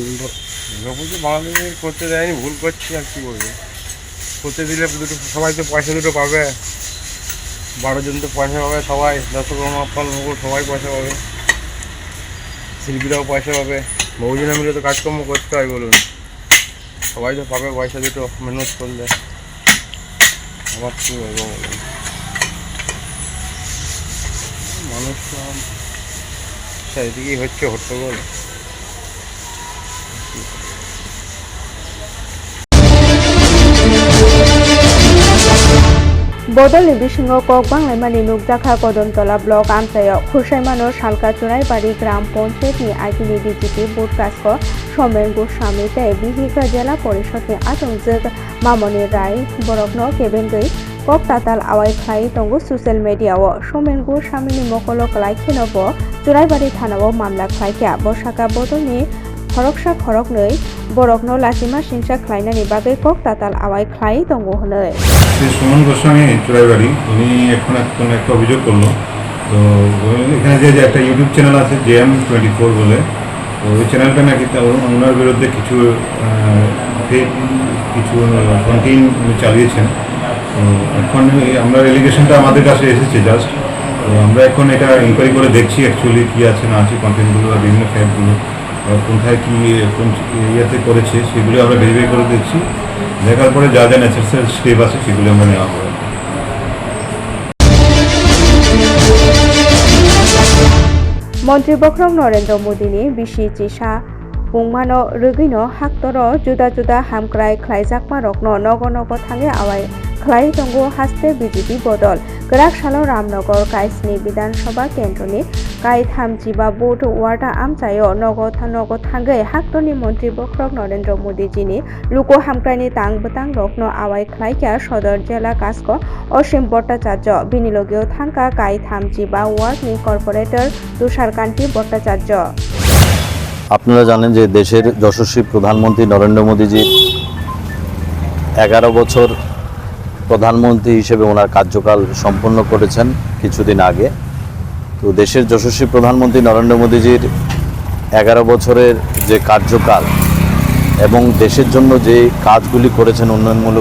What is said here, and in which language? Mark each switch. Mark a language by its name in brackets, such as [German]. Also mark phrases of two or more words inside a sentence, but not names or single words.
[Bangla] দুর্গাপুজো বাংলাদেশে করতে দেয়নি ভুল করছি আর কি বলবো করতে দিলে দুটো সবাই তো পয়সা দুটো পাবে 12 জন তো পয়সা পাবে সবাই দর্শকর্মা সবাই পয়সা পাবে শিল্পীরাও পয়সা পাবে বহুজনে মিলে তো কাজকর্ম করতে হয় বলুন সবাই তো পাবে পয়সা দুটো মেহনত করলে আমার কী বলবো বলুন মানুষ তো চারিদিকেই হচ্ছে হট্টগোল [Kok Borok] बदलनि बिसिङाव कक बांलायमानि नुकजाखा कदमतला ब्लक आमचायाव खुरसाइमानो सालका चुनायबारि ग्राम पन्चायतनि आइटिनि डिजिपि बुटकास्क समेन गोस्वामी तै बिहिका जिल्ला परिषदनि आतंजोग मामनि राय बरकनो केबेंगै कक ताताल आवाय ख्लाय दंगो ससियेल मिडियाव समेन गोस्वामीनि मकल कलायखिनब चुनायबारि थानाव मामला ख्लायख्या बसाका बदलनि खरकसा खरकनै बरकनो लासिमा सिंसा ख्लायनानि बागै कक ताताल आवाय ख्लाय दंगो हनै [Bangla] সুমন গোস্বামী চুরাইবাড়ি উনি এখন একটা অভিযোগ করলো তো এখানে যে একটা [English] YouTube channel [Bangla] আছে JM24 বলে তো ওই চ্যানেলটা নাকি ওনার বিরুদ্ধে কিছু কন্টেন্ট চালিয়েছেন তো এখন আমরা এলিগেশনটা আমাদের কাছে এসেছে জাস্ট তো আমরা এখন এটা ইনকোয়ারি করে দেখছি অ্যাকচুয়ালি কী আছে না আছে কন্টেন্টগুলো বা বিভিন্ন ফ্যাক্টগুলো কোথায় কী কোন ইয়েতে করেছে সেগুলো আমরা ভেরিফাই করে দেখছি দেখার পরে যা যা [English] necessary step [Bangla] আছে সেগুলো আমরা নেওয়া হবে मन्त्री बख्रम नरेन्द्र मोदीनि बिसि चिसा बुंमानो रगैनो हाक्तरो जुदा जुदा हामक्राय ख्लायजाकमा रकनो नग नग थांगे आवाय ख्लाय दंगो हास्ते बिजेपि बदल गराक सालो रामनगर काइसनि विधानसभा केन्द्रनि kai thamjiba boat warta amchayo nogo thangai haktoni mantri bokrok Narendra Modi jini luko hamkrani tang betang rokno awai khlaikya Sodor jela kasko Osim Bhattacharya binilogio thangka kai thamjiba ward ni corporator Tushar Kanti Bhattacharya। আপনারা জানেন যে দেশের যশস্বী প্রধানমন্ত্রী নরেন্দ্র মোদীজি 11 বছর প্রধানমন্ত্রী হিসেবে ওনার কার্যকাল সম্পন্ন করেছেন কিছুদিন আগে। তো দেশের যশস্বী প্রধানমন্ত্রী নরেন্দ্র মোদীজির 11 বছরের যে কার্যকাল এবং দেশের জন্য যে কাজগুলি করেছেন, উন্নয়নমূলক